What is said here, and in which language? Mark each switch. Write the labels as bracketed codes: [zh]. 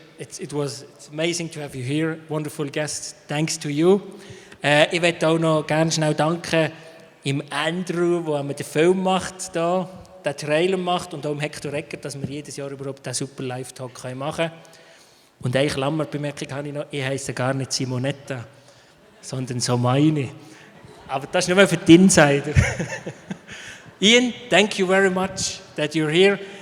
[en] It's amazing to have you here. Wonderful guest. Thanks to you. [de] Ich möchte auch noch ganz schnell danken im Andrew, der den Film macht, da, den Trailer macht, und auch im Hector Ecker, dass wir jedes Jahr überhaupt diesen super Live-Talk machen können. Und eine Klammerbemerkung habe ich noch, ich heisse gar nicht Simonetta, sondern Somaini. Aber das ist nur für die Insider. [en] Ian, thank you very much that you're here.